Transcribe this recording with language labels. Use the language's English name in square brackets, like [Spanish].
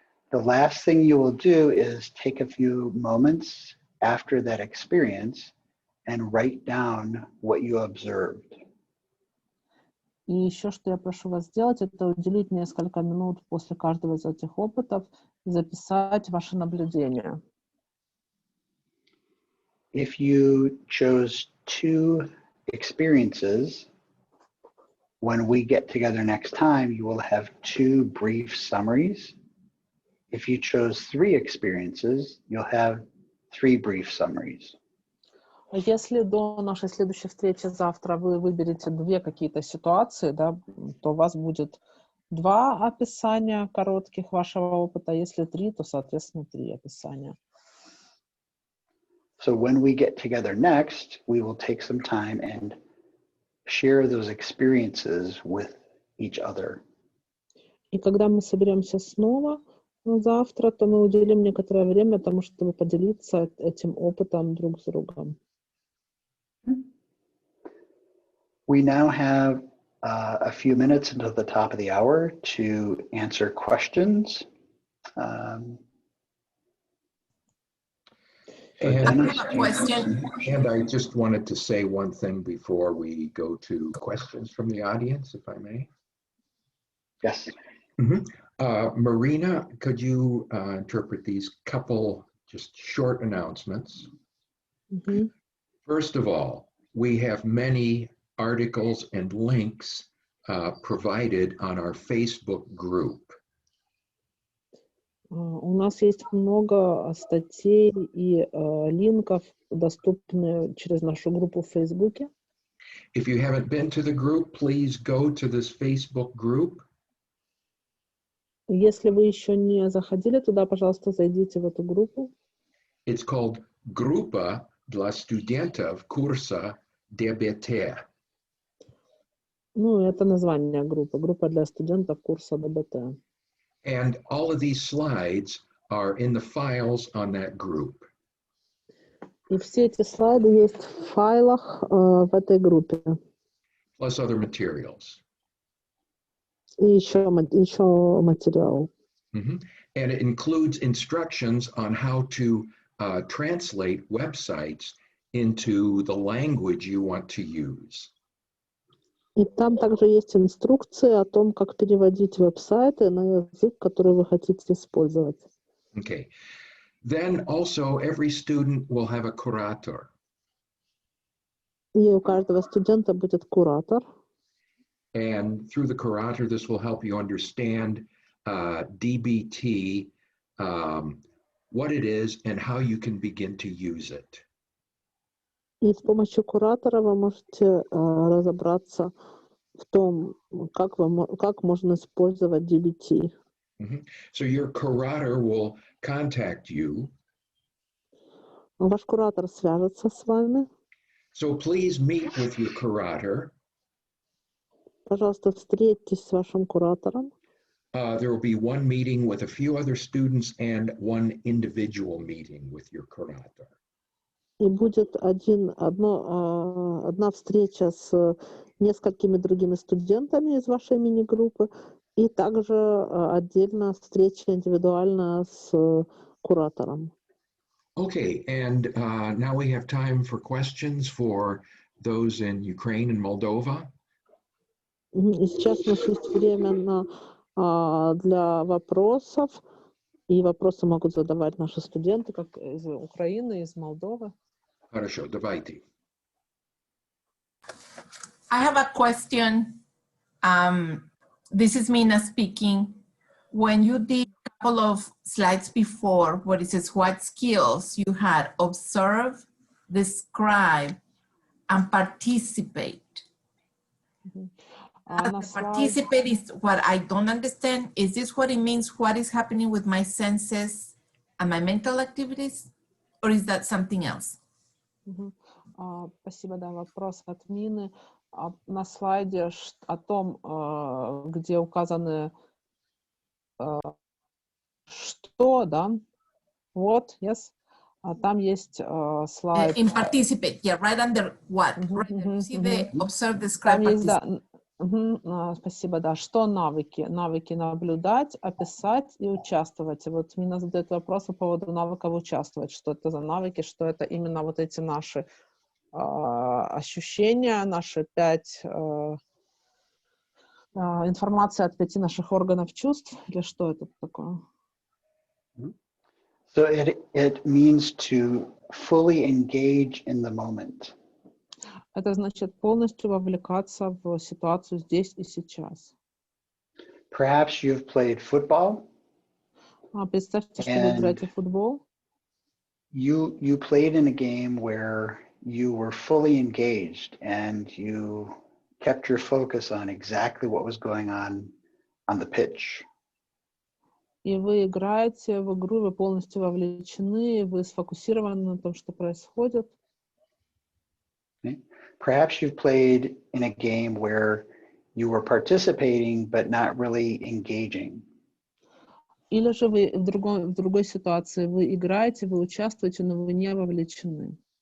[English] The last thing you will do is take a few moments after that experience and write down what you observed. [Russian] И еще, что я прошу вас сделать, это уделить несколько минут после каждого из этих опытов и записать ваши наблюдения. [English] if you chose two experiences, when we get together next time, you will have two brief summaries. If you chose three experiences, you'll have three brief summaries. [Russian] Если до нашей следующей встречи завтра вы выберете две какие-то ситуации, да, то у вас будет два описания коротких вашего опыта. Если три, то, соответственно, три описания. [English] So when we get together next, we will take some time and share those experiences with each other. [Russian] И когда мы соберемся снова завтра, то мы уделим некоторое время тому, чтобы поделиться этим опытом друг с другом. [English] We now have a few minutes until the top of the hour to answer questions. I have a question. And I just wanted to say one thing before we go to questions from the audience, if I may. Yes. Marina, could you interpret these couple just short announcements? First of all, we have many articles and links provided on our Facebook group. [Russian] У нас есть много статей и линков, доступные через нашу группу в Фейсбуке. [English] If you haven't been to the group, please go to this Facebook group. [Russian] Если вы еще не заходили туда, пожалуйста, зайдите в эту группу. [English] It's called [Russian] Группа для студентов курса ДБТ. Ну, это название группы. Группа для студентов курса ДБТ. [English] And all of these slides are in the files on that group. [Russian] И все эти слайды есть в файлах в этой группе. [English] Plus other materials. [Russian] И еще материал. [English] And it includes instructions on how to translate websites into the language you want to use. [Russian] И там также есть инструкции о том, как переводить веб-сайты на язык, который вы хотите использовать. [English] Okay. Then also every student will have a curator. [Russian] И у каждого студента будет куратор. [English] And through the curator, this will help you understand DBT, what it is, and how you can begin to use it. [Russian] И с помощью куратора вы можете разобраться в том, как можно использовать DBT. [English] So your curator will contact you. [Russian] Ваш куратор свяжется с вами. [English] So please meet with your curator. [Russian] Пожалуйста, встретьтесь с вашим куратором. [English] There will be one meeting with a few other students and one individual meeting with your curator. [Russian] И будет одна встреча с несколькими другими студентами из вашей мини-группы, и также отдельно встреча индивидуальная с куратором. [English] Okay, and now we have time for questions for those in Ukraine and Moldova. [Russian] И сейчас у нас есть время для вопросов, и вопросы могут задавать наши студенты, как из Украины, из Молдовы. Хорошо, давайте. [English] I have a question. This is Mina speaking. When you did a couple of slides before, where it says what skills you had, observe, describe, and participate. Participate is what I don't understand. Is this what it means? What is happening with my senses and my mental activities? Or is that something else? [Russian] Спасибо, да, вопрос от Мины. На слайде о том, где указаны что, да? Вот, [English] yes. [Russian] Там есть слайд. [English] In participate, yeah, right under what? Right under, see the observe, describe, [Russian] там есть, [English] participate. [Russian] Да. Спасибо, да. Что навыки? Навыки наблюдать, описать и участвовать. И вот Мина задает вопрос по поводу навыков участвовать. Что это за навыки? Что это именно вот эти наши ощущения, наши 5 информация от 5 наших органов чувств? Или что это такое? [English] So it means to fully engage in the moment. [Russian] Это значит полностью вовлекаться в ситуацию здесь и сейчас. [English] Perhaps you've played football. [Russian] Представьте, что вы играете в футбол. [English] You played in a game where you were fully engaged and you kept your focus on exactly what was going on the pitch. [Russian] И вы играете в игру, вы полностью вовлечены, вы сфокусированы на том, что происходит. [English] Okay. Perhaps you've played in a game where you were participating but not really engaging. [Russian] Или же вы в другой ситуации, вы играете, вы участвуете, но вы не вовлечены.